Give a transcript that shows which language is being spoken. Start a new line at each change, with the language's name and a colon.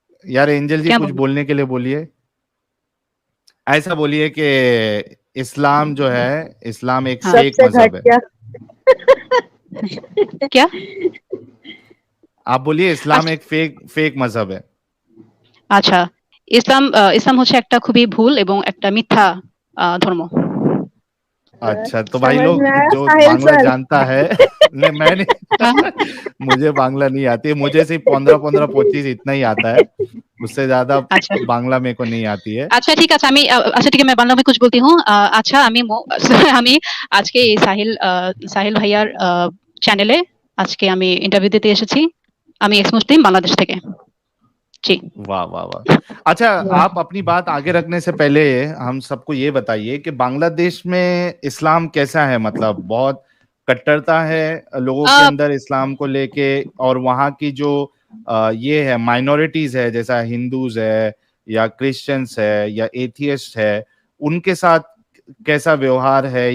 Hindi: यार एंजल जी, कुछ बोलने के लिए बोलिए। ऐसा बोलिए कि इस्लाम जो है, इस्लाम एक फेक मजहब है। क्या आप बोलिए, इस्लाम एक फेक मजहब है।
Bangla: আচ্ছা, ইসলাম হচ্ছে একটা খুবই ভুল এবং একটা মিথ্যা ধর্ম।
Hindi: अच्छा, तो भाई लोग जो बांग्ला जानता है नहीं, मैं नहीं मुझे बांग्ला नहीं आती है, मुझे सिर्फ 15-25 इतना ही आता है, उससे ज्यादा बांग्ला मेरे को नहीं आती है।
Bangla: আচ্ছা ঠিক আছে, আচ্ছা ঠিক
Hindi: है, मैं बांग्ला में कुछ बोलती हूँ।
Bangla: আচ্ছা, আমি আজকে এই সাহিল ভাইয়ার চ্যানেলে আজকে আমি ইন্টারভিউ দিতে এসেছি। আমি এক্স মুসলিম বাংলাদেশ থেকে। जी।
Hindi: वाह वाह वाह। अच्छा, आप अपनी बात आगे रखने से पहले हम सबको ये बताइए कि बांग्लादेश में इस्लाम कैसा है? मतलब बहुत कट्टरता है लोगों के अंदर इस्लाम को लेके, और वहाँ की जो ये है माइनॉरिटीज है, जैसा हिंदूज है या क्रिश्चियंस है या एथियस्ट है, उनके साथ कैसा व्यवहार है?